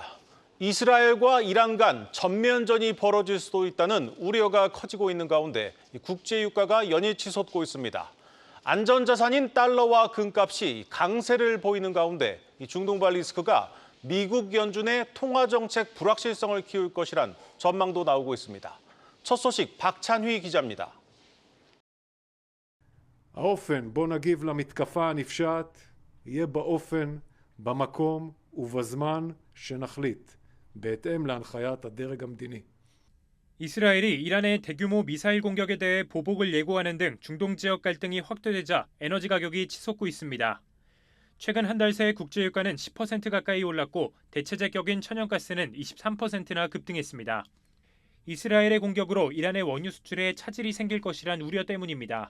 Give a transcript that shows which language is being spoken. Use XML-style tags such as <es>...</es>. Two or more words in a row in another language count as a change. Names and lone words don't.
<ko>이스라엘과 이란 간 전면전이 벌어질 수도 있다는 우려가 커지고 있는 가운데 국제 유가가 연일 치솟고 있습니다. 안전자산인 달러와 금값이 강세를 보이는 가운데 중동발 리스크가 미국 연준의 통화정책 불확실성을 키울 것이란 전망도 나오고 있습니다. 첫 소식 박찬휘 기자입니다.</ko> <he>האופן בו נגיב למתקפה הנפשעת יהיה באופן, במקום ובזמן שנחליט. בהתאם להנחיית הדרג המדיני.</he> <ko>이스라엘이 이란의 대규모 미사일 공격에 대해 보복을 예고하는 등 중동 지역 갈등이 확대되자 에너지 가격이 치솟고 있습니다. 최근 한 달 새 국제 유가는 10% 가까이 올랐고 대체재 격인 천연가스는 23%나 급등했습니다. 이스라엘의 공격으로 이란의 원유 수출에 차질이 생길 것이란 우려 때문입니다.</ko>